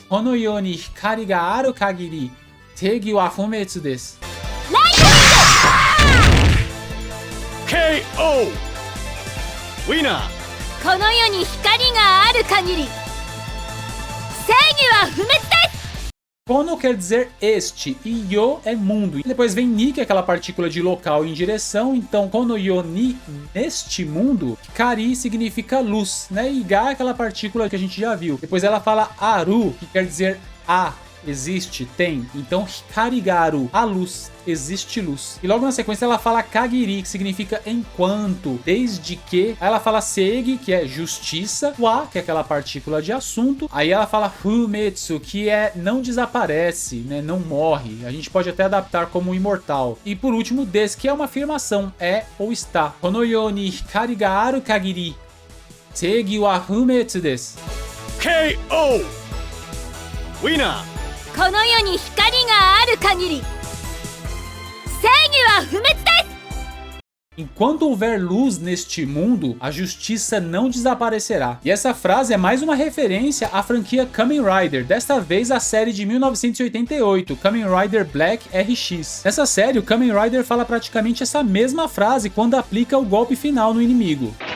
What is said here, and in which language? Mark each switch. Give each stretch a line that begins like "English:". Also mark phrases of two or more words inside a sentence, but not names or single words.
Japanese: この世に光がある限り正義は不滅です.
English: KO! Winner!
Japanese: この世に光がある限り正義は不滅です
Portuguese: Kono quer dizer este e yo é mundo. E depois vem ni, que é aquela partícula de local em direção. Então,
Japanese: この世に,
Portuguese: neste mundo. Kari significa luz, né? E ga é aquela partícula que a gente já viu. Depois ela fala aru, que quer dizer a. Existe, tem. Então, hikarigaru, a luz, existe luz. E logo na sequência ela fala kagiri, que significa enquanto, desde que. Aí ela fala seigi, que é justiça. Wa, que é aquela partícula de assunto. Aí ela fala fumetsu, que é não desaparece, né? Não morre. A gente pode até adaptar como imortal. E por último, des, que é uma afirmação, é ou está.
Japanese: この世に光がある限り正義は不滅です.
English: KO! Winner!
Japanese: この世に光がある限り正義は不滅です
Portuguese: Enquanto houver luz neste mundo, a justiça não desaparecerá. E essa frase é mais uma referência à franquia Kamen Rider, desta vez a série de 1988, Kamen Rider Black RX. Nessa série, o Kamen Rider fala praticamente essa mesma frase quando aplica o golpe final no inimigo.